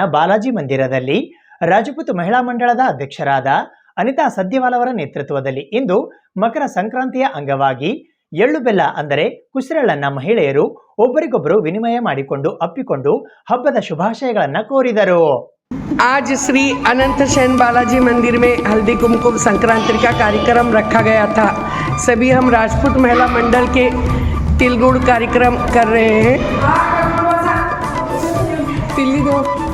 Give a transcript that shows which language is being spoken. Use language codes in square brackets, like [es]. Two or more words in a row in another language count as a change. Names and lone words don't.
[kn] ಬಾಲಾಜಿ ಮಂದಿರದಲ್ಲಿ ರಾಜಪೂತ್ ಮಹಿಳಾ ಮಂಡಳದ ಅಧ್ಯಕ್ಷರಾದ ಅನಿತಾ ಸದ್ಯವಾಲ್ ಅವರ ನೇತೃತ್ವದಲ್ಲಿ ಇಂದು ಮಕರ ಸಂಕ್ರಾಂತಿಯ ಅಂಗವಾಗಿ ಎಳ್ಳು ಬೆಲ್ಲ ಅಂದರೆ ಕುಸಿರಳನ್ನ ಮಹಿಳೆಯರು ಒಬ್ಬರಿಗೊಬ್ಬರು ವಿನಿಮಯ ಮಾಡಿಕೊಂಡು ಅಪ್ಪಿಕೊಂಡು ಹಬ್ಬದ ಶುಭಾಶಯಗಳನ್ನು ಕೋರಿದರು. [hi] आज श्री अनंत शयन बालाजी मंदिर में हल्दी कुमकुम संक्रांति का कार्यक्रम रखा गया था। सभी हम राजपूत महिला मंडल के तिलगुड़ कार्यक्रम कर रहे हैं। तिल्ली दो